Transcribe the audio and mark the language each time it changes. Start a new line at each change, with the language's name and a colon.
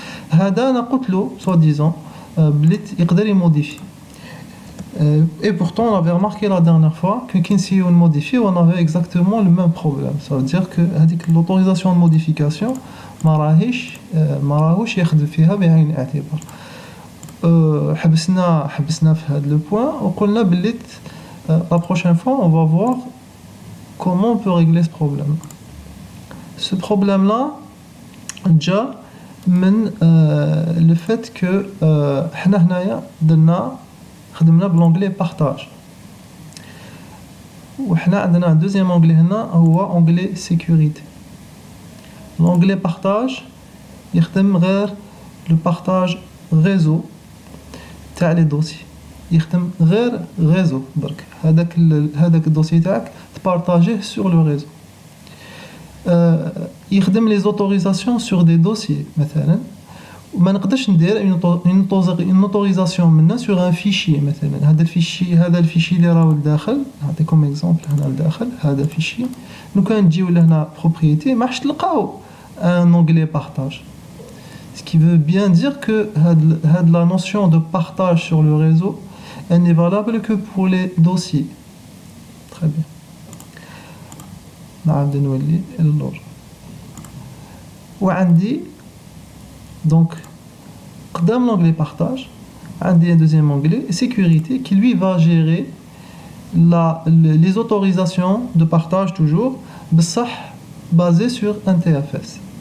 Arabic: هذا انا قلت له soi-disant بلي يقدر يموديفي.
French: Et pourtant on avait remarqué la dernière fois que quand on modifie on avait exactement le même problème. Ça veut dire que l'autorisation de modification ما راهوش ياخذ فيها بعين الاعتبار. حبسنا في هذا لو بوين وقلنا باللي la prochaine fois on va voir comment on peut régler ce problème. ce problème-là, déjà, le fait que nous avons l'onglet partage. Nous avons un deuxième onglet, l'onglet sécurité. L'onglet partage, il y a le partage réseau des dossiers. Il y a un réseau.
Arabic: هذاك الدوسي تاعك تبارطاجيه sur le réseau. يخدم les autorisations sur des dossiers مثلا وما نقدرش ندير une autorisation منا sur un fichier مثلا هذا الفيشي اللي راهو لداخل نعطيكم اكزامبل هنا لداخل هذا فيشي لو كان نجيو لهنا propriété ما راحش تلقاو un onglet partage.
French: Ce qui veut bien dire que la notion de partage sur le réseau elle n'est valable que pour les dossiers. Très bien. نعاود نولي اللور وعندي donc قدام l'onglet partage عندي un deuxième onglet sécurité qui lui va gérer les autorisations de partage toujours بصح basées sur un TFS.